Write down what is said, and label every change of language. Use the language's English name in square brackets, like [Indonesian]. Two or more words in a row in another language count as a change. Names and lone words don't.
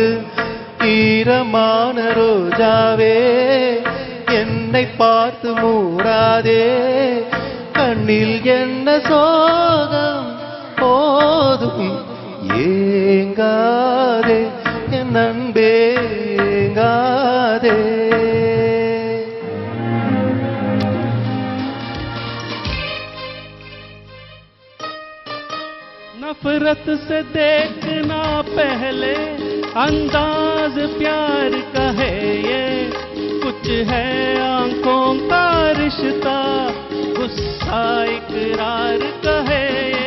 [Tamil] ஈரமான ரோஜாவே என்னை பார்த்து மூடாதே, கண்ணில் என்ன சோகம் போதும். ஏங்காதே என் அன்பே ஏங்காதே. [Hindi] नफरत से देखना पहले, अंदाज प्यार का है ये. कुछ है आंखों का रिश्ता, गुस्सा इकरार का है ये.